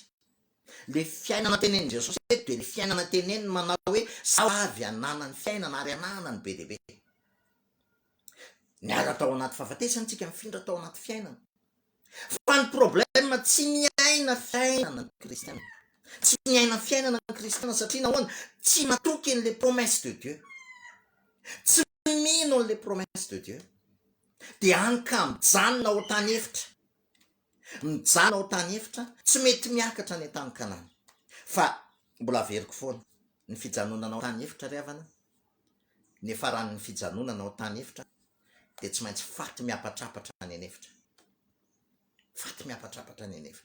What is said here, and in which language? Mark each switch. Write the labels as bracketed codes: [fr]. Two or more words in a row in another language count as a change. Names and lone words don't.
[mg] Le fiainana teneny Jesosy eto de le fiainana teneny manao hoe avy anana ny fiainana ary anana ny be dia be. Miala tao anaty fahafatesana tsika, mifindra tao anaty fiainana. Fa ny problème tsy miaina fiainana ny kristiana, tsy miaina fiainana ny kristiana satria nahoana tsy matoky an'le [fr] promesse de Dieu, [mg] tsy mino an'le [fr] promesse de Dieu [mg] de any ka mijanona ao tany efitra, mijanona ao tany efitra, tsy mety miakatra ny tany Kanana. Fa mbola averiko foana ny fijanonana ao tany efitra ry havana, ny faran'ny fijanonana ao tany efitra de tsy maintsy faty miapatrapatra any anefitra, faty miapatrapatra any anefitra.